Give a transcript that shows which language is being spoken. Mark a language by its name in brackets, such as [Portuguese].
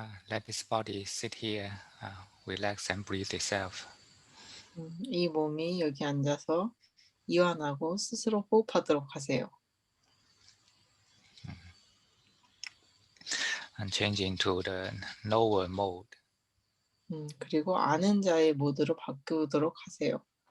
[English] Let this body sit here, relax and breathe itself. [Korean] 이 몸이 여기 앉아서 이완하고 스스로 호흡하도록 하세요. [English] And change into the knower mode. [Korean] 그리고 아는 자의 모드로 바꾸도록 하세요.